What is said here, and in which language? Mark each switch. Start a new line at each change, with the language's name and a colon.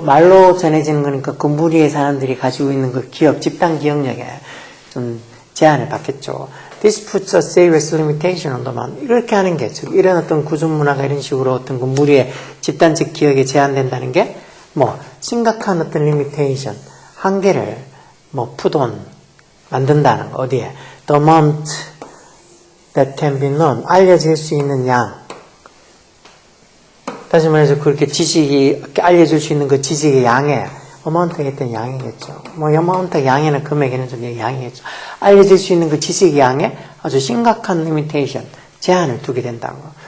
Korean: 말로 전해지는 거니까 그 무리의 사람들이 가지고 있는 그 기억, 집단 기억력에 좀 제한을 받겠죠.
English: This puts a serious limitation on the mind.
Korean: 이렇게 하는 게, 즉 이런 어떤 구전 문화가 이런 식으로 어떤 그 무리의 집단적 기억에 제한된다는 게 뭐 심각한 어떤 limitation, 한계를 뭐 푸돈 만든다는 거. 어디에?
English: The amount that can be known.
Korean: 알려질 수 있는 양. 다시 말해서 그렇게 지식이 알려줄 수 있는 그 지식의 양에 amount가 있던 양이겠죠. 뭐 amount 양에는 금액에는 좀 양이겠죠. 알려질 수 있는 그 지식의 양에 아주 심각한 limitation, 제한을 두게 된다는 거.